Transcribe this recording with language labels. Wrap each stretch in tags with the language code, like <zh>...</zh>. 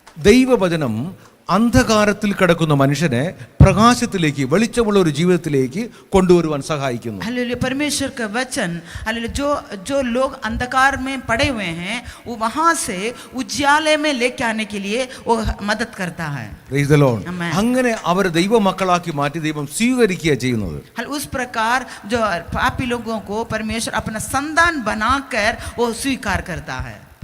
<ml>ദൈവവചനം അന്ധകാരത്തിൽ കിടക്കുന്ന മനുഷ്യനെ പ്രകാശത്തിലേക്ക് വെളിച്ചമുള്ള ഒരു ജീവിതത്തിലേക്ക് കൊണ്ടുവരുവാൻ സഹായിക്കുന്നു.</ml> <hi>हालेलुया परमेश्वर का वचन हालेलुया जो लोग अंधकार में पड़े हुए हैं वो वहां से उज्याले में लेके आने के लिए वो मदद करता है.</hi> <en>Praise the Lord. Amen.</en> <ml>അങ്ങനെ അവരെ ദൈവമക്കളാക്കി മാറ്റി ദൈവം സ്വീകരിക്കുക ചെയ്യുന്നത്.</ml> <hi>उस प्रकार जो पापी लोगों को परमेश्वर अपना संतान बनाकर वो स्वीकार करता है.</hi>